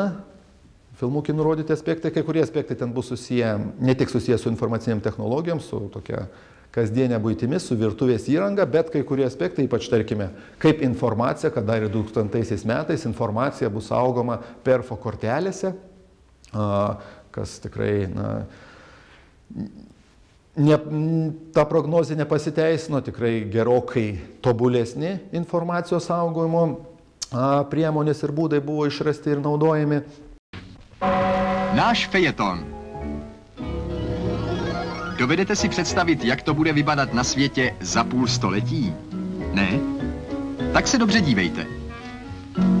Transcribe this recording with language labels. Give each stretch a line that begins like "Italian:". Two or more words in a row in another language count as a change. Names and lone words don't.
Lithuanian: Filmukį nurodyti aspektai, kai kurie aspektai ten bus susiję, ne tik susiję su informaciniam technologijom, su tokia kasdienė buitimis, su virtuvės įranga, bet kai kurie aspektai, ypač tarkime, kaip informacija, kad dar ir 2000 metais informacija bus saugoma perfo kortelėse, kas tikrai, ta prognozė nepasiteisino, tikrai gerokai tobulesni informacijos saugojimo priemonės ir būdai buvo išrasti ir naudojami.
Czech: Náš fejeton. Dovedete si představit, jak to bude vypadat na světě za půl století? Ne? Tak se dobře dívejte.